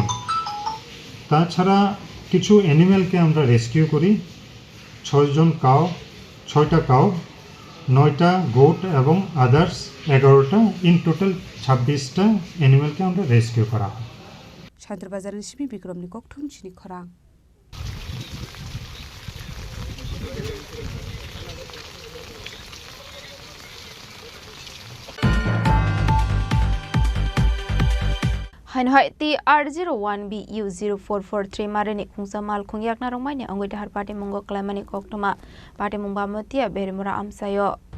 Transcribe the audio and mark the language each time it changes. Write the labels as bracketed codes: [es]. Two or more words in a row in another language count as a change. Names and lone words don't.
[bn] তাছাড়া কিছু অ্যানিম্যালকে আমরা রেস্কিউ করি। 6টা কাউ, 9টা গোট এবং আদার্স 11টা। [en] in total [bn] 26টা অ্যানিম্যালকে আমরা রেস্কিউ করা হয়। [trp] শান্তবাজারের শিবি বিক্রমনি ককঠুম চিনি খরাং। Hanhoi TR01BU0443 Marini Kungsa Mal Kungyak Naromani Angwita Har Party Mungo Klamani Koktoma Party Mumba Motia Berimura Amsayo.